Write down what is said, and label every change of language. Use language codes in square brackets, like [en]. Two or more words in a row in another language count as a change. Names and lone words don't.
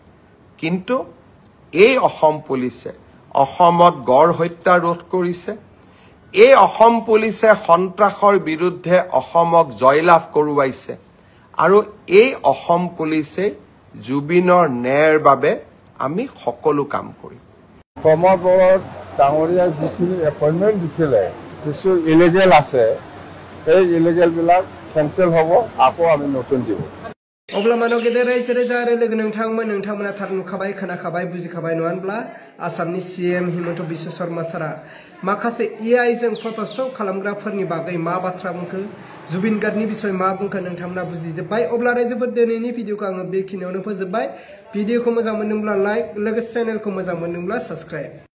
[as] কিন্তু এই অসম পুলিচে অসমত গড় হত্যা ৰোধ কৰিছে, এই অসম পুলিচে সন্ত্ৰাসৰ বিৰুদ্ধে অসমক জয়লাভ কৰোৱাইছে, আৰু এই অসম পুলিচে জুবিনৰ ন্যায়ৰ বাবে আমি সকলো কাম কৰিম। প্ৰমোদ বড়ো ডাঙৰীয়াই যিখিনি এপইণ্টমেণ্ট দিছিলে কিছু ইলিগেল আছে, সেই ইলিগেলবিলাক কেনচেল হ'ব, আকৌ আমি নতুন দিব। [brx] अब्ला मानव गेदेर रायजो राजा आरो लोगो नोंथांमोना थार नुखाबाय, खोनाखाबाय, बुजिखाबाय नङा होनब्ला? आसामनि CM हिमन्त बिश्व शर्मा सारा माखासे AI जों फट'शप खालामग्राफोरनि बागै मा बाथ्रा बुंखो, जुबिन गार्गनि बिसय मा बुंखो नोंथांमोना बुजिजोब्बाय। अब्ला रायजोफोर दिनैनि भिडिअखौ आङो बेखिनियावनो फोजोबबाय। भिडिअखौ मोजां मोनदोंब्ला लाइक, लोगोसे चेनेलखौ मोजां मोनदोंब्ला साबस्क्राइब।